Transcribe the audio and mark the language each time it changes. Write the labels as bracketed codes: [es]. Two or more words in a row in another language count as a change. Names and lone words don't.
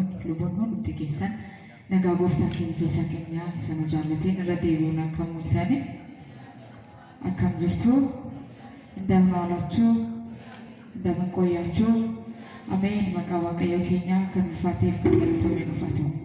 [om] luboonni nuti keessan nagaa gooftaa keenya keessa keenya isa nu jaallateen irra deebi'uun akka mul'atan akkam jirtu [am] እንደምን ዋላችሁ እንደምን ቆያችሁ አሜን መቃ [om] waaqayyo keenya kan ulfaateef kan galatoomee dhufatu